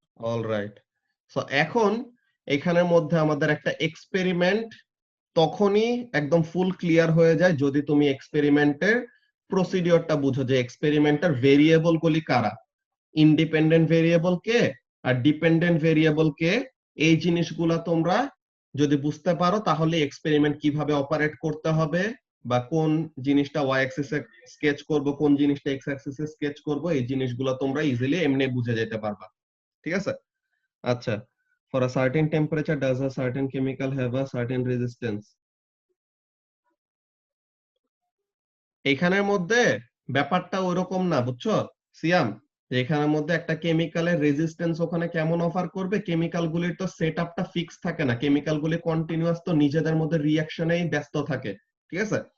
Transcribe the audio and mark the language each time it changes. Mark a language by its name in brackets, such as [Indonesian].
[Bangla] Alright, so এখন এখানের মধ্যে আমাদের একটা এক্সপেরিমেন্ট তখনই একদম ফুল ক্লিয়ার হয়ে যায় যদি তুমি এক্সপেরিমেন্টের প্রসিডিওরটা বুঝো, যে এক্সপেরিমেন্টের ভেরিয়েবল গুলি কারা, ইন্ডিপেন্ডেন্ট ভেরিয়েবল কে আর ডিপেন্ডেন্ট ভেরিয়েবল কে। এই জিনিসগুলা তোমরা যদি বুঝতে পারো, তাহলে এক্সপেরিমেন্ট কিভাবে অপারেট করতে হবে, বা কোন জিনিসটা ওয়াই অ্যাক্সিসে স্কেচ করব, কোন জিনিসটা এক্স অ্যাক্সিসে স্কেচ করব, এই জিনিসগুলো তোমরা ইজিলি এমনি বুঝে যেতে পারবা। ঠিক আছে? [English] আচ্ছা, for a certain temperature does a certain chemical have a certain resistance? [Bangla] এখানের মধ্যে ব্যাপারটা ওইরকম না, বুঝছো সিয়াম? যে এখানের মধ্যে একটা কেমিক্যালের রেজিস্ট্যান্স ওখানে কেমন অফার করবে, কেমিক্যাল গুলির তো সেটআপটা ফিক্স থাকে না, কেমিক্যাল গুলি কন্টিনিউয়াস তো নিজেদের মধ্যে রিঅ্যাকশনেই ব্যস্ত থাকে, ঠিক আছে?